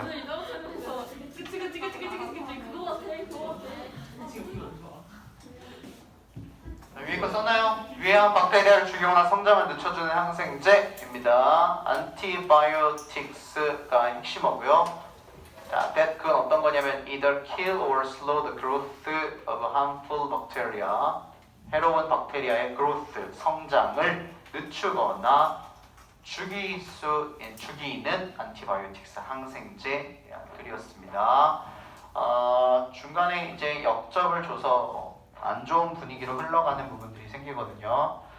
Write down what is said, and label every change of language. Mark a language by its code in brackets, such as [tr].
[ko] 이따가 설명해서 찌그찌그찌그찌그찌그 그거 같아 그거 같아. 지금 기분 안 좋아. 위에 거 썼나요? 유해한 박테리아를 죽이거나 성장을 늦춰주는 항생제입니다. antibiotics가 핵심어고요. 자, [en] that [ko] 그건 어떤 거냐면 [en] either kill or slow the growth of harmful bacteria. [ko] 해로운 박테리아의 growth, 성장을 늦추거나 죽이는 antibiotics, 항생제 글이었습니다. 중간에 이제 역접을 줘서 안 좋은 분위기로 흘러가는 부분들이 생기거든요.